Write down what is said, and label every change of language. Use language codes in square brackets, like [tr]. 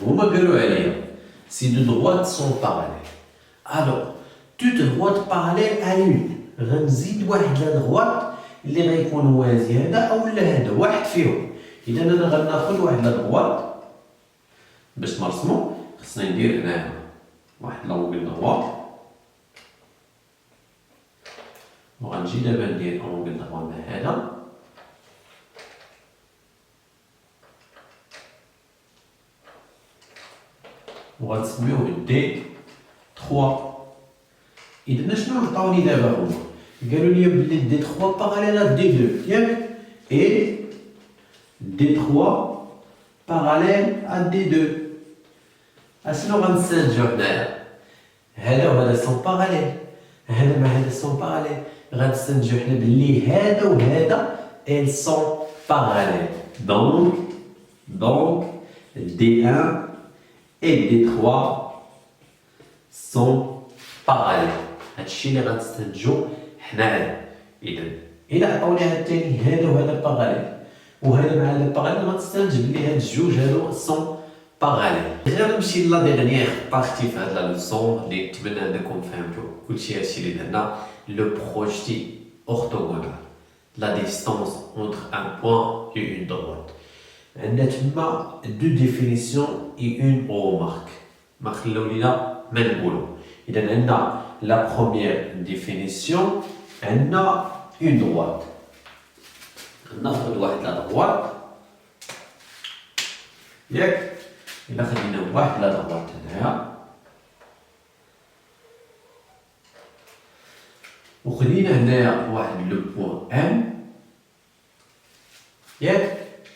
[ar] هما قالوا عليا [fr] si deux droites sont parallèles. Alors deux droites parallèles à une [ar] غنزيد واحد لا droite اللي غيكون موازي هذا او لا هذا واحد فيهم. اذا انا غناخذ واحد لا droite باش نرسمو خصنا ندير هنايا واحد لونغل droite وغنجي دابا ندير اونغل droite مع هذا وغنسميوه دي 3. إذا شنو عطاوني دابا هما؟ قالوا لي بلي دي 3 باراليل دي 2 ياك اي دي 3 باراليل دي 2. اشنو غنستنتجو هنايا؟ هذا وهذا [fr] سون باراليل، [ar] هذا مع هذا سون باراليل. غنستنتجو حنا بلي هذا وهذا [fr] elles sont parallèles. Donc D1 et D3 sont parallèles. [ar] هادشي اللي غنستنتجو حنايا. اذا الى عطاوني هاد الثاني هذا وهذا باراليل وهذا مع هذا باراليل غنستنتج بلي هاد الجوج هادو [fr] سون باراليل. [ar] غير نمشي [fr] لا ديرنيير بارتي [ar] في هاد لا لوسون اللي نتمنى انكم فهمتو كلشي هادشي اللي درنا. [fr] لو بروجيتي orthogonal, la distance entre un point et une droite. [ar] عندنا تما [fr] دو ديفينيسيون et une remarque. [ar] ما خليو لينا ما نقولو. [fr] إذا عندنا la première définition عندنا une droite. [ar] ناخذ واحد لا droite ياك. إلا خدينا واحد لا droite هنايا وخدينا هنايا واحد لو بوان ام ياك.